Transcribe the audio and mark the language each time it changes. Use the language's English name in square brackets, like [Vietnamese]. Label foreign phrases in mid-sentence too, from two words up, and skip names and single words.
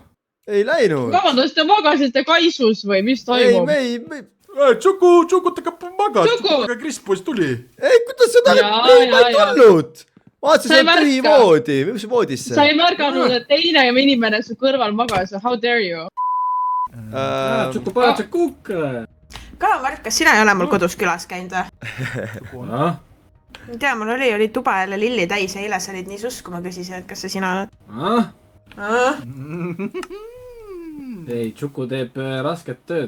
[Estonian] Ei läinud. Vabandust, te magasite kaisus või mis toimub? Ei. Tšukutega magas, aga Kris poiss tuli. Ei, kuidas seda ma ei tulnud? Vaatasin, see on tühi voodi. Mis voodisse? Sa ei märganud, et teine inimene su kõrval magas. [English] How dare you? [Estonian] Tšukupalatšik kukk. Kala Mark, kas sina ei ole mul kodus külas käinud või? Ei tea, mul oli tuba jälle lilli täis ja eile sa olid nii suss, kui ma küsisin, et kas see sina oled? Ei, Tšuku teeb rasket tööd.